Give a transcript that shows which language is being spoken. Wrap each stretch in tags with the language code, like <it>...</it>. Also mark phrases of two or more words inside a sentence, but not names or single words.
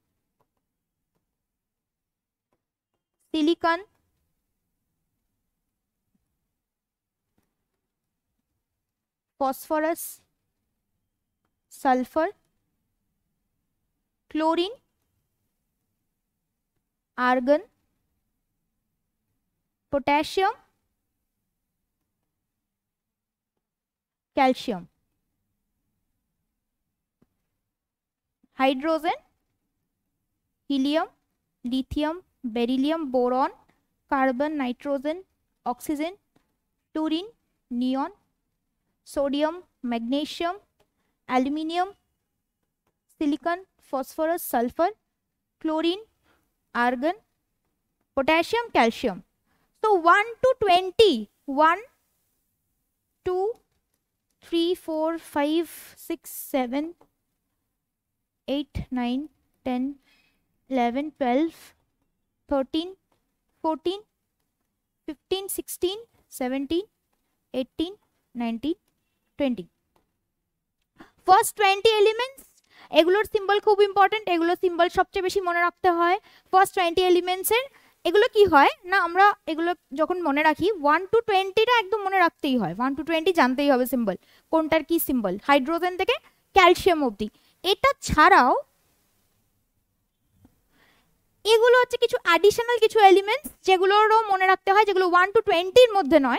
<en>Silicon, phosphorus, sulfur, chlorine, argon, potassium, calcium, hydrogen, helium, lithium, beryllium, boron, carbon, nitrogen, oxygen, fluorine, neon, sodium, magnesium, aluminium, silicon, phosphorus, sulfur, chlorine, argon, potassium, calcium. So 1 to 20, 1, 2, 3, 4, 5, 6, 7, 8, 9, 10, 11, 12, 13, 14, 15, 16, 17, 18, 19, 20. First 20 elements,</en> <bn>এগুলোর সিম্বল খুব ইম্পর্টেন্ট, এগুলো সিম্বল সবচেয়ে বেশি মনে রাখতে হয়।</bn> <en>first 20 elements</en> <bn>এগুলো কি হয় না, আমরা এগুলো যখন মনে রাখি 1 to 20টা একদম মনে রাখতেই হয়, 1 to 20 জানতেই হবে সিম্বল, কোনটার কি সিম্বল, হাইড্রোজেন থেকে ক্যালসিয়াম অবধি। এটা ছাড়াও এগুলো হচ্ছে কিছু অ্যাডিশনাল কিছু এলিমেন্টস যেগুলোরও মনে রাখতে হয়, যেগুলো 1 to 20-র মধ্যে নয়।</bn>